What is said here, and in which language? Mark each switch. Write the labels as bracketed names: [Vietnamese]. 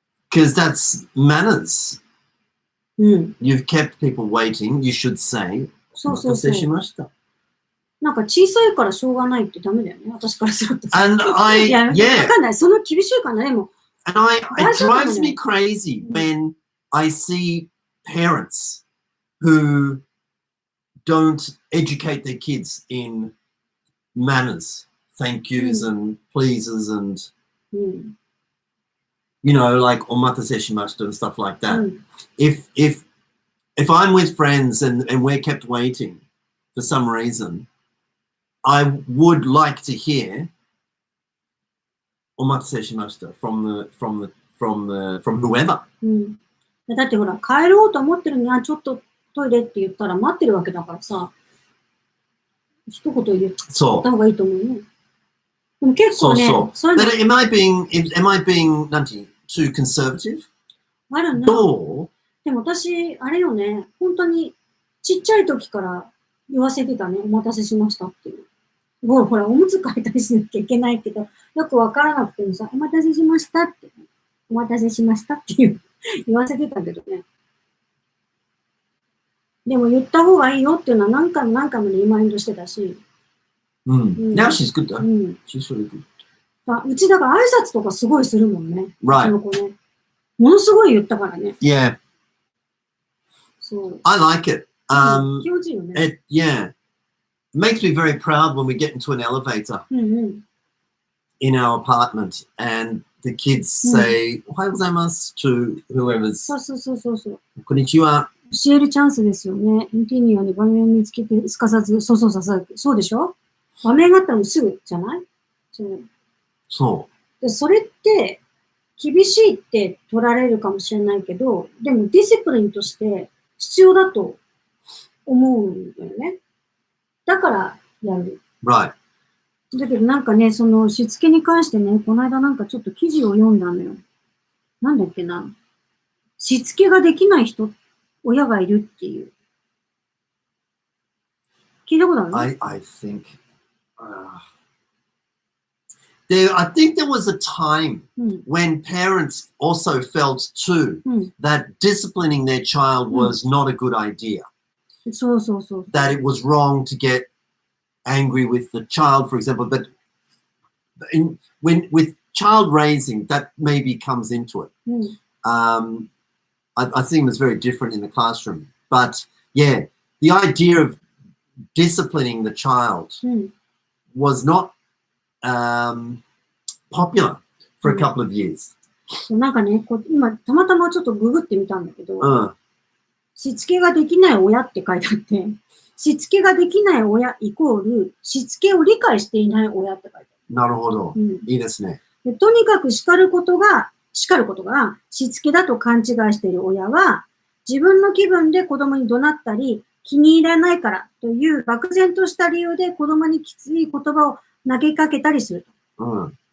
[English] Because that's manners. You've kept people waiting. You should say, [Japanese] "Omakase shimashita." なんか小さいからしょうがないってダメだよね。私からすると。 [English] And I, [Japanese] わかんない。その厳しいかな、でも。 [English] And it drives me crazy when I see parents who don't educate their kids in manners, thank yous and pleases and, you know, like [Japanese] omatase shimashita [English] and stuff like that. If I'm with friends and we're kept waiting for some reason, I would like to hear [Japanese] omatase shimashita [English] from whoever. [Japanese] だってほら、帰ろうと思ってるのに、ちょっとトイレって言ったら待ってるわけだからさ、一言言った方がいいと思うね。でも結構ね、そう。 [English] Am I being [Japanese] なんていう [English] too conservative? [Japanese] あるな。どう？でも私、あれよね、本当にちっちゃい時から言わせてたね、お待たせしましたっていう。ほら、おむつ替えたりしなきゃいけないけど、よくわからなくてもさ、お待たせしましたって、お待たせしましたって言わせてたけどね。でも言った方がいいよっていうのは何回もリマインドしてたし。 [English] Now she's good though. She's really good. [Japanese] うちだから挨拶とかすごいするもんね。 [English] Right. [Japanese] その子ね。ものすごい言ったからね。 [English] Yeah. [Japanese] そう。 [English] I like it. [Japanese] 気持ちいいよね。 [English] Yeah. It makes me very proud when we get into an elevator in our apartment and the kids say, [Japanese] おはようございます [English] to whoever's. [Japanese] そう。こんにちは。教えるチャンスですよね。インティニアに場面を見つけて、すかさず、そうでしょ？場面があったらすぐじゃない？そう。でそれって、厳しいって取られるかもしれないけど、でもディシプリンとして必要だと思うんだよね。だからやる。 [English] Right. [Japanese] だけどなんかね、そのしつけに関してね、この間なんかちょっと記事を読んだのよ。なんだっけな。しつけができない親がいるっていう。聞いたことある？ [English] I think I think there was a time when parents also felt too that disciplining their child was not a good idea. そう。 That it was wrong to get angry with the child, for example. But with child raising, that maybe comes into it. I think it was very different in the classroom. But yeah, the idea of disciplining the child was not popular for a couple of years. [Japanese] なんかね、今たまたまちょっとググってみたんだけど、しつけができない親って書いてあって、しつけができない親イコールしつけを理解していない親って書いてある。なるほど。いいですね。でとにかく叱ることがしつけだと勘違いしている親は、自分の気分で子供に怒鳴ったり、気に入らないからという漠然とした理由で子供にきつい言葉を投げかけたりすると。